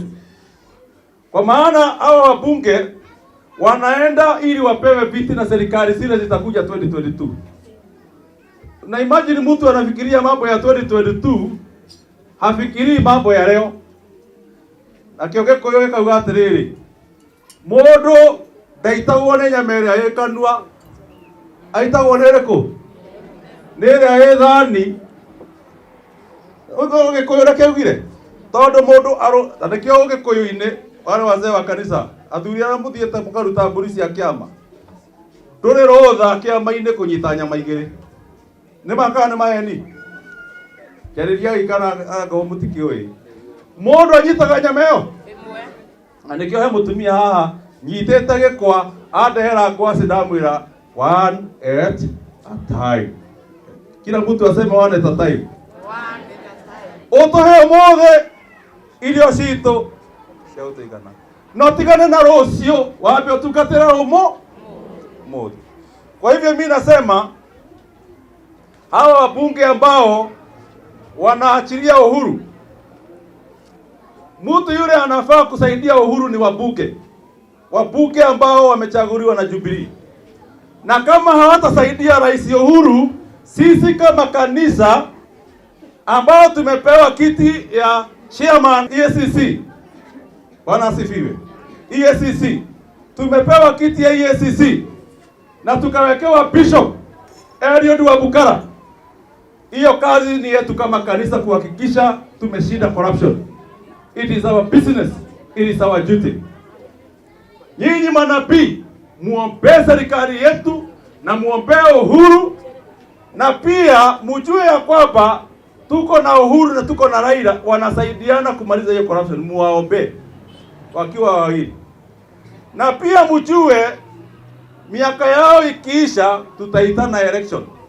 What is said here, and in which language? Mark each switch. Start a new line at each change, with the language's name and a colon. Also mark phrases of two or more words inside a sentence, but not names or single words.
Swahili: Kwa maana hao wabunge wanaenda ili wapewe viti na serikali zile zitakuja 2022. Na imagine mtu anafikiria mambo ya 2022, hafikirii mambo ya leo.
Kikuyu: Na Kiogeko yowe kauga atiriri, mũndũ ndaitagwo nĩ nyama ĩrĩa ĩkanua, aitagwo nĩ ĩrĩkũ? Nĩ ĩrĩa ĩ thani. Ũguo Gĩkũyũ nĩkĩaugire, tondũ mũndũ na nĩkĩo Gĩkũyũ-inĩ
Swahili: wale wazee wa kanisa
Kikuyu: athuri arĩa mũthiĩte mũkaruta mbũri cia kĩama, ndũrĩ rũtha kĩama-inĩ kũnyita nyama igĩrĩ. Nĩ makaga nĩ maheni. Kĩarĩria gĩikara ngao mũtikĩũĩ. Mũndũ anyitaga nyama ĩyo ĩmwe. Na nĩkĩo he mũtumia haha nyitĩte gĩkwa andehera ngwaci ndamwĩra
English: one at a time.
Kikuyu: Kila mtu aseme
English: one at a time.
Kikuyu: Ũtũhe ũmũthĩ irio citũ cia gũtũigana. No tigane na rũciũ wambe ũtungatĩre ũmũthĩ.
Swahili: Kwa hivyo mimi nasema hawa wabunge ambao wanaachilia Uhuru, mtu yule anafaa kusaidia Uhuru ni wabunge. Wabunge ambao wamechaguliwa na Jubilee. Na kama hawatasaidia Rais Uhuru, sisi kama kanisa ambao tumepewa kiti ya chairman EACC, Bwana asifiwe, EACC, tumepewa kiti ya EACC na tukawekewa Bishop Eliud Wabukala, Hiyo kazi ni yetu kama kanisa kuhakikisha tumeshinda corruption.
English: It is our business. It is our duty.
Swahili: Nyinyi manabii, muombe serikali yetu na muombe Uhuru, na pia mjue ya kwamba tuko na Uhuru na tuko na Raila wanasaidiana kumaliza hiyo corruption. Muwaombe wakiwa wawili. Na pia mjue miaka yao ikiisha tutaitana election.